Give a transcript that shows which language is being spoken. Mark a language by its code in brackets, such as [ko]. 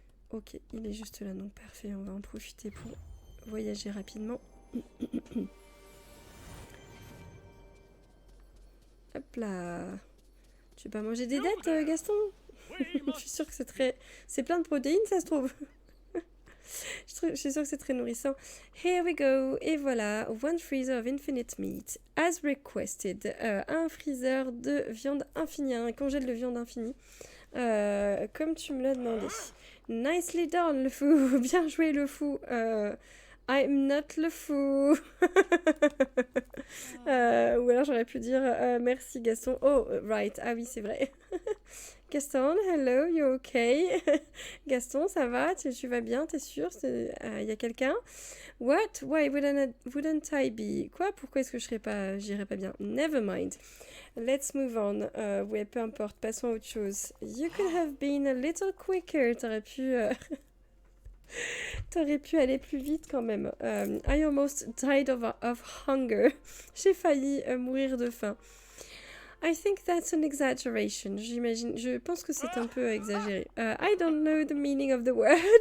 [fr] Ok, il est juste là, donc parfait, on va en profiter pour voyager rapidement. Hop là. Tu veux pas manger des dattes, Gaston? Je suis sûre que c'est plein de protéines, ça se trouve. Je suis sûre que c'est très nourrissant. [en] Here we go. [fr] Et voilà, [en] one freezer of infinite meat, as requested. [fr] Un freezer de viande infinie, un congèle de viande infinie. Comme tu me l'as demandé. [en] Nicely done, [fr] le fou. Bien joué, le fou. [en] I'm not le fou. [fr] Ou alors j'aurais pu dire merci Gaston. [en] Oh, right. [fr] Ah oui, c'est vrai. Gaston, [en] hello, you okay? [fr] Gaston, ça va? Tu vas bien? T'es sûr? Y a quelqu'un? [en] What? Why wouldn't I be? [fr] Quoi? Pourquoi est-ce que j'irais pas bien? [en] Never mind. Let's move on. [fr] Ouais, peu importe, passons à autre chose. [en] You could have been a little quicker. [fr] T'aurais pu aller plus vite quand même. [en] I almost died of hunger. [fr] J'ai failli mourir de faim. [en] I think that's an exaggeration. [fr] Je pense que c'est un peu exagéré. [en] I don't know the meaning of the word.